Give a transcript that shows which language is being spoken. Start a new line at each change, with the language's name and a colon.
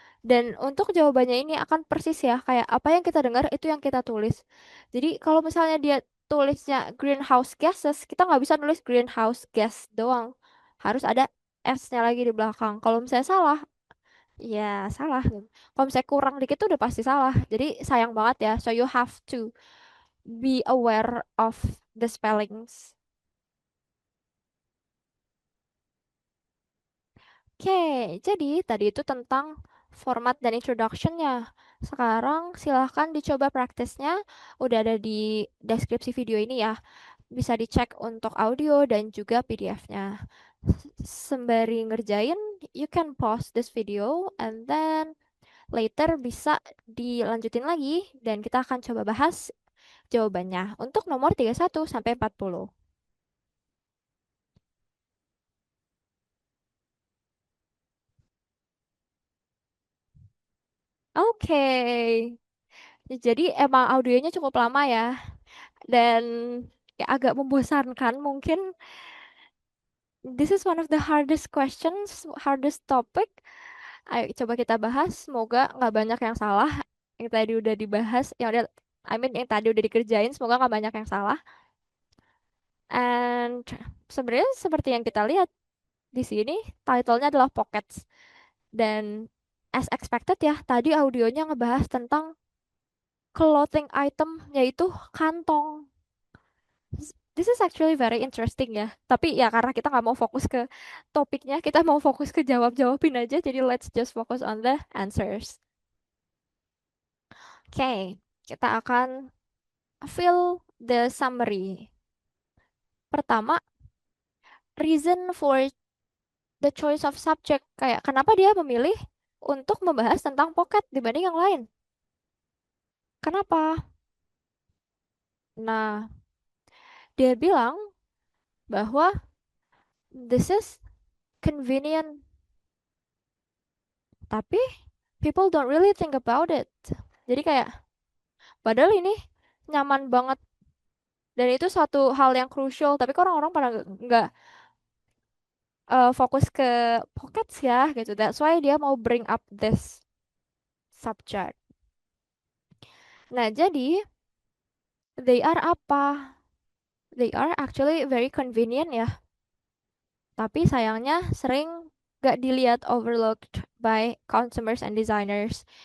Indonesian: Dan untuk jawabannya ini akan persis ya, kayak apa yang kita dengar itu yang kita tulis. Jadi kalau misalnya dia tulisnya greenhouse gases, kita nggak bisa nulis greenhouse gas doang. Harus ada S-nya lagi di belakang. Kalau misalnya salah, ya salah. Kalau misalnya kurang dikit tuh udah pasti salah. Jadi sayang banget ya.
English: So you have to be aware of the spellings.
Indonesian: Oke, jadi tadi itu tentang format dan introduction-nya. Sekarang silahkan dicoba praktisnya. Udah ada di deskripsi video ini ya. Bisa dicek untuk audio dan juga PDF-nya. Sembari ngerjain,
English: you can pause this video and then later
Indonesian: bisa dilanjutin lagi dan kita akan coba bahas jawabannya untuk nomor 31 sampai 40. Oke. Jadi emang audionya cukup lama ya. Dan ya agak membosankan mungkin.
English: This is one of the hardest questions, hardest topic.
Indonesian: Ayo coba kita bahas, semoga nggak banyak yang salah yang tadi udah dibahas, yang udah yang tadi udah dikerjain, semoga nggak banyak yang salah. And sebenarnya seperti yang kita lihat di sini, title-nya adalah Pockets. Dan
English: as expected
Indonesian: ya, tadi audionya ngebahas tentang clothing item, yaitu kantong.
English: This is actually very interesting
Indonesian: ya. Tapi ya karena kita nggak mau fokus ke topiknya, kita mau fokus ke jawab-jawabin aja. Jadi
English: let's just focus on the answers.
Indonesian: Oke, kita akan
English: fill the summary.
Indonesian: Pertama,
English: reason for the choice of subject.
Indonesian: Kayak kenapa dia memilih untuk membahas tentang pocket dibanding yang lain? Kenapa? Nah, dia bilang bahwa
English: this is convenient,
Indonesian: tapi
English: people don't really think about it.
Indonesian: Jadi kayak padahal ini nyaman banget dan itu satu hal yang crucial, tapi kok orang-orang pada nggak fokus ke pockets ya gitu.
English: That's why
Indonesian: dia mau
English: bring up this subject.
Indonesian: Nah, jadi
English: they are
Indonesian: apa?
English: They are actually very convenient ya.
Indonesian: Tapi sayangnya sering gak dilihat,
English: overlooked by consumers and designers.